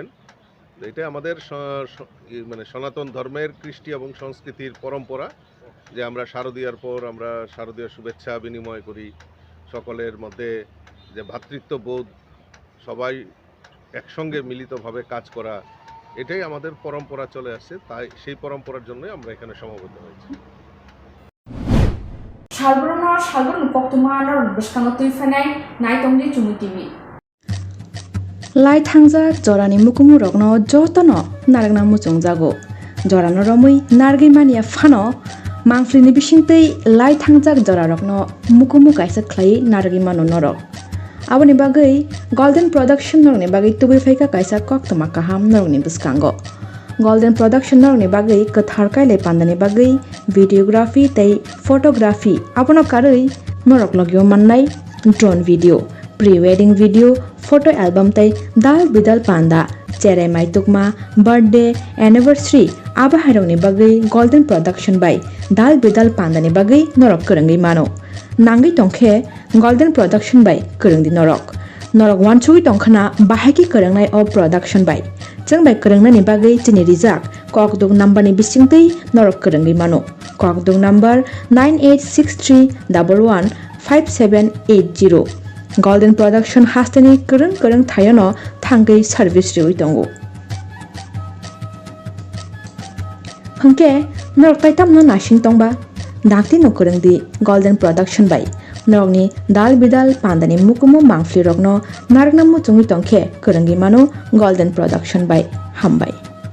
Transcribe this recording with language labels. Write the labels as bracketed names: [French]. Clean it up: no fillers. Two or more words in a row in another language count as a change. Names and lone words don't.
[Bangla] এটা আমাদের মানে সনাতন ধর্মের কৃষ্টি এবং সংস্কৃতির পরম্পরা যে আমরা শারদীয়ার পর আমরা শারদীয় শুভেচ্ছা বিনিময় করি, সকলের মধ্যে যে ভ্রাতৃত্ববোধ, সবাই একসঙ্গে মিলিতভাবে কাজ করা, এটাই আমাদের পরম্পরা চলে আসছে। তাই সেই পরম্পরার জন্যই আমরা এখানে সমবেত হয়েছি। [Kok Borok] Salsa Koktwma beskango tuifanai naitongni CHUMUI TV. Lai thangjak jorani mukumu rokno jotono nargna muchung jago. Jorano romui nargi mania phano mangflini bisingtei lai thangjak jora rokno mukumu kaisa khlai nargi mano norok. Aboni bagai Golden Production norni bagai tubi phaika kaisa Koktwma kaham norni beskango. Golden Production norni bagai kathar kaile pandani bagai videography tei photography abono karui norok logyo mannai [English] drone video, pre-wedding video, photo album [Kok Borok] tei dal bidal panda, cherai mai tukma, [English] birthday, anniversary [Kok Borok] aba hairongni bagai Golden Production by dal bidal pandani bagai norok korangai mano. Nangai tongkhe Golden Production by korangdi norok. Norok wanchui tongkhana bahaki korangnai o production by. Jeng bai korangnani bagai chini rijak kokdung number ni bisingtei norok korangai mano. Kokdung number 9863115780. Golden Production hastani korang thayono thangai service riwi tongo. Hangke norok taitamno nasing tongba dakti no korangdi Golden Production by norokni dal bidal pandani mukumu mangfli rokno nargna muchungni tongkhe korangi mano Golden Production by hambai.